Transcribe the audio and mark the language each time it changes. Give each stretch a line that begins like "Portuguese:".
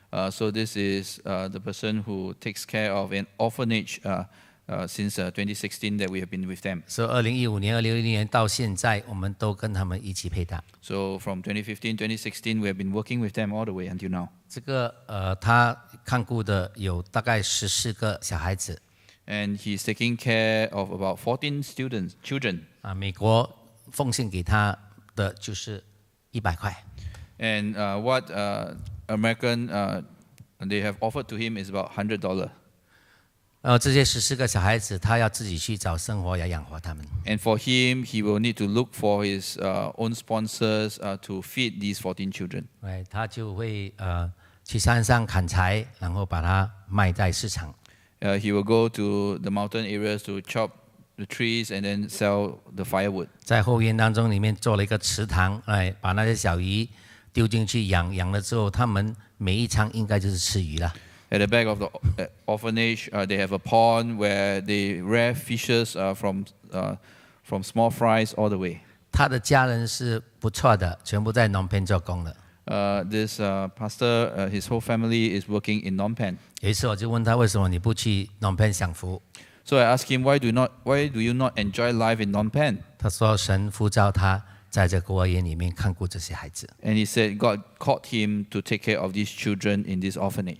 English: So this is the person who takes care of an orphanage since 2016 that we have been with them.
Chinese: 所以2015年、2016年到现在，我们都跟他们一起配搭。
English: So from 2015, 2016, we have been working with them all the way until now.
Chinese: 这个他看顾的有大概14个小孩子。
English: And he's taking care of about 14 children.
Chinese: 美国奉献给他的就是100块。
English: And what American they have offered to him is about $100.
Chinese: 这些14个小孩子，他要自己去找生活来养活他们。
English: And for him, he will need to look for his own sponsors to feed these 14 children.
Chinese: 他就会去山上砍柴，然后把它卖在市场。
English: He will go to the mountain areas to chop the trees and then sell the firewood.
Chinese: 在后院当中里面做了一个池塘，把那些小鱼丢进去养，养了之后，他们每一餐应该就是吃鱼了。
English: At the back of the orphanage, they have a pond where they rear fishes from small fries all the way.
Chinese: 他的家人是不错的，全部在农片做工的。
English: This pastor, his whole family is working in Phnom Penh.
Chinese: 有一次我就问他，为什么你不去农片享福？
English: So I asked him, why do you not enjoy life in Phnom Penh?
Chinese: 他说神呼召他在这孤儿院里面看顾这些孩子。
English: And he said God called him to take care of these children in this orphanage.